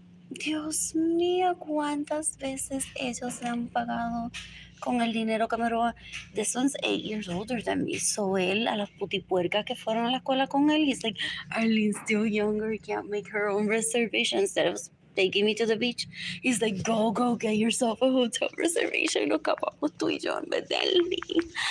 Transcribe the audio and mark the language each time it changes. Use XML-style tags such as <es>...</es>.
<es>Dios mío, cuántas veces ellos se han pagado con el dinero que me roba.</es> <en>This one's 8 years older than me. So</en> <es>él, a las putipuercas que fueron a la escuela con él,</es> <en>he's like, Arlene's still younger, he can't make her own reservation. Instead of taking me to the beach, he's like, go get yourself a hotel reservation.</en> <es>Nos acabamos tú y yo en vez de Arlene.</es>